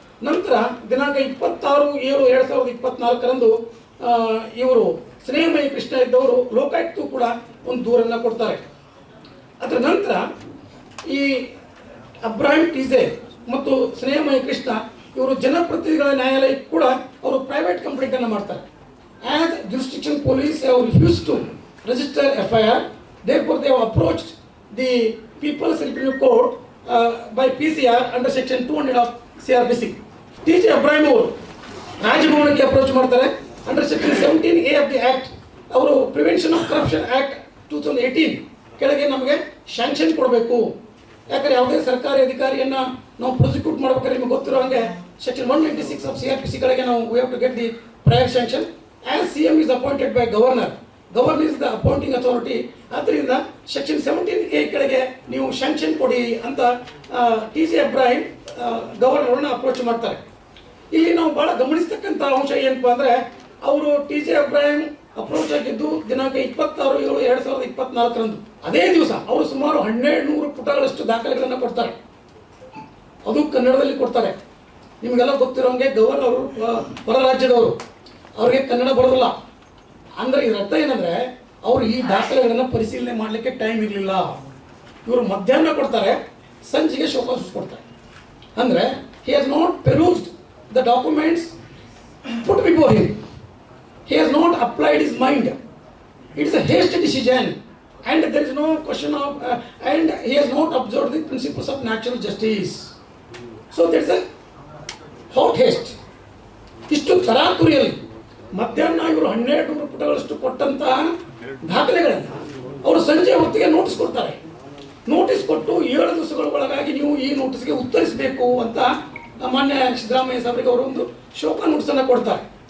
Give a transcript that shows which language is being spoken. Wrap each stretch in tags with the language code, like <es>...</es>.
<kn>ನಂತರ ದಿನಾಂಕ 26/7/2024 ಇವರು ಸ್ನೇಹಮಯಿ ಕೃಷ್ಣ ಇದ್ದವರು ಲೋಕಾಯುಕ್ತಗೂ ಕೂಡ ಒಂದು ದೂರನ್ನು ಕೊಡ್ತಾರೆ. ಅದರ ನಂತರ ಈ ಅಬ್ರಾಹಿಂ ಟಿಜೆ ಮತ್ತು ಸ್ನೇಹಮಯಿ ಕೃಷ್ಣ ಇವರು ಜನಪ್ರತಿನಿಧಿಗಳ ನ್ಯಾಯಾಲಯಕ್ಕೆ ಕೂಡ ಅವರು ಪ್ರೈವೇಟ್ ಕಂಪ್ಲೇಂಟನ್ನು ಮಾಡ್ತಾರೆ.</kn> <en>As jurisdiction police have refuse to register FIR, therefore they have approached the People's Revenue Court by PCR under section 200 of CRPC.</en> <kn>T J Abraham ಅವರು ರಾಜಭವನಕ್ಕೆ ಅಪ್ರೋಚ್ ಮಾಡ್ತಾರೆ</kn> <en>Under section 17A of the act.</en> <kn>ಅವರು prevention of corruption act 2018 ಕೆಳಗೆ ನಮಗೆ sanction ಕೊಡಬೇಕು. ಯಾಕಂದ್ರೆ ಯಾವುದೇ ಸರ್ಕಾರಿ ಅಧಿಕಾರಿಯನ್ನ ನಾವು ಪ್ರಾಸಿಕ್ಯೂಟ್ ಮಾಡ್ಬೇಕಾದ್ರೆ ನಿಮಗೆ ಗೊತ್ತಿರೋ ಹಾಗೆ ಸೆಕ್ಷನ್ 196 ಆಫ್ CRPC ಕೆಳಗೆ ನಾವು</kn> <en>We have to get the prior sanction. As CM is appointed by governor, governor is the appointing authority.</en> <kn>ಆದ್ದರಿಂದ ಸೆಕ್ಷನ್ 17A ಕೆಳಗೆ ನೀವು ಶಾಂಕ್ಷನ್ ಕೊಡಿ ಅಂತ ಟಿ ಜೆ ಅಬ್ರಾಹಿಂ ಗವರ್ನರ್ನ ಅಪ್ರೋಚ್ ಮಾಡ್ತಾರೆ. ಇಲ್ಲಿ ನಾವು ಬಹಳ ಗಮನಿಸ್ತಕ್ಕಂಥ ಅಂಶ ಏನಪ್ಪಾ ಅಂದ್ರೆ ಅವರು ಟಿ ಜೆ ಅಬ್ರಾಹಿಂ ಅಪ್ರೋಚ್ ಆಗಿದ್ದು ದಿನಾಂಕ 26/7/2024 ಅದೇ ದಿವಸ ಅವರು ಸುಮಾರು 1200 ಪುಟಗಳಷ್ಟು ದಾಖಲೆಗಳನ್ನು ಕೊಡ್ತಾರೆ. ಅದು ಕನ್ನಡದಲ್ಲಿ ಕೊಡ್ತಾರೆ. ನಿಮಗೆಲ್ಲ ಗೊತ್ತಿರೋಂಗೆ ಗವರ್ನರ್ ಅವರು ಹೊರ ರಾಜ್ಯದವರು, ಅವ್ರಿಗೆ ಕನ್ನಡ ಬರೋದಿಲ್ಲ. ಅಂದ್ರೆ ಇದರ ಅರ್ಥ ಏನಂದ್ರೆ ಅವರು ಈ ದಾಖಲೆಗಳನ್ನು ಪರಿಶೀಲನೆ ಮಾಡಲಿಕ್ಕೆ ಟೈಮ್ ಇರಲಿಲ್ಲ. ಇವರು ಮಧ್ಯಾಹ್ನ ಕೊಡ್ತಾರೆ, ಸಂಜೆಗೆ ಶೋಕಾಸ್ ಕೊಡ್ತಾರೆ.</kn> <en>ಅಂದ್ರೆ he has not perused the documents put before him. He has not applied his mind. It is a hasty decision and there is no question of and he has not observed the principles of natural justice. So there is a hot haste.</en> <kn>ಇಷ್ಟು ತರಾತುರಿಯಲ್ಲಿ ಮಧ್ಯಾಹ್ನ ಇವರು 1200 ಪುಟಗಳಷ್ಟು ಕೊಟ್ಟಂತಹ ದಾಖಲೆಗಳನ್ನು ಅವರು ಸಂಜೆ ಹೊತ್ತಿಗೆ notice ಕೊಡ್ತಾರೆ. ನೋಟಿಸ್ ಕೊಟ್ಟು 7 ದಿವಸಗಳ ಒಳಗಾಗಿ ನೀವು ಈ ನೋಟಿಸ್ಗೆ ಉತ್ತರಿಸಬೇಕು ಅಂತ ಮಾನ್ಯ ಸಿದ್ದರಾಮಯ್ಯ ಸಾಹೇಬರಿಗೆ ಅವರು ಒಂದು ಶೋಕ ನೋಟಿಸನ್ನು ಕೊಡ್ತಾರೆ.</kn>